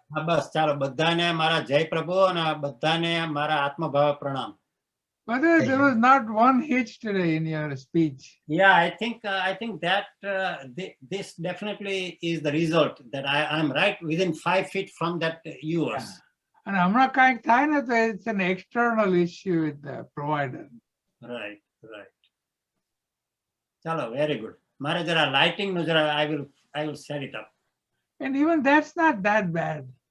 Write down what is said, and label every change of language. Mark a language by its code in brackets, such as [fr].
[gu] હા બસ ચાલો, બધાને મારા જય પ્રભુ અને બધાને મારા આત્મભાવ પ્રણામ. [en] But there was not one hitch today in your speech. Yeah, I think that this definitely is the result that I'm right within 5 feet from that yours. And [gu] હમણાં કાંઈક થાય ને તો [en] it's an external issue with the provider. Right. ચાલો, very good. [gu] મારે જરા lighting નું જરા [en] I will set it up. And even that's not that bad.